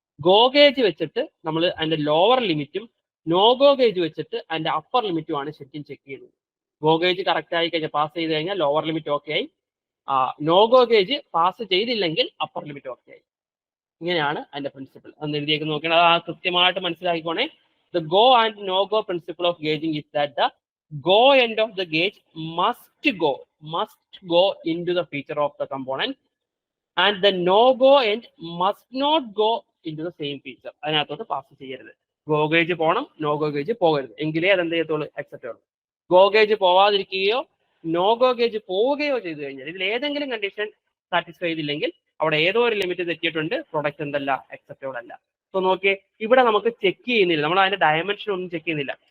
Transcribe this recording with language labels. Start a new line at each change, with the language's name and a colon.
Malayalam: Go gauge വെച്ചിട്ട് നമ്മൾ അതിന്റെ ലോവർ ലിമിറ്റും നോഗോ ഗേജ് വെച്ചിട്ട് അതിന്റെ അപ്പർ ലിമിറ്റുമാണ് ശരിക്കും ചെക്ക് ചെയ്യുന്നത്. ഗോ ഗേജ് കറക്റ്റ് ആയി കഴിഞ്ഞാൽ, പാസ് ചെയ്ത് കഴിഞ്ഞാൽ ലോവർ ലിമിറ്റ് ഓക്കെ ആയി. നോഗോ ഗേജ് പാസ് ചെയ്തില്ലെങ്കിൽ അപ്പർ ലിമിറ്റ് ഓക്കെ ആയി. ഇങ്ങനെയാണ് അതിന്റെ പ്രിൻസിപ്പിൾ. അന്ന് എഴുതിയേക്ക് നോക്കണം, അത് കൃത്യമായിട്ട് മനസ്സിലാക്കിക്കോണേ.
English: The go and no go principle of gauging is that the go end of the gauge must go into the feature of the component and the no go end must not go into the same feature.
Malayalam: അതിനകത്തോട്ട് pass ചെയ്യരുത്. Go gauge പോകണം, no go gauge പോകരുത്, എങ്കിലേ അതെന്ത് ചെയ്യത്തുള്ളൂ? Accept ഉള്ളൂ. Go gauge പോവാതിരിക്കുകയോ no go gauge പോവുകയോ ചെയ്തു കഴിഞ്ഞാൽ, ഇതിൽ ഏതെങ്കിലും കണ്ടീഷൻ സാറ്റിസ്ഫൈ ചെയ്തില്ലെങ്കിൽ അവിടെ ഏതോ ഒരു ലിമിറ്റ് തെറ്റിയിട്ടുണ്ട്, പ്രൊഡക്റ്റ് എന്തല്ല? അക്സെപ്റ്റബിൾ അല്ല. സോ നോക്കിയേ, ഇവിടെ നമുക്ക് ചെക്ക് ചെയ്യുന്നില്ല, നമ്മൾ അതിന്റെ ഡയമെൻഷൻ ഒന്നും ചെക്ക് ചെയ്യുന്നില്ല.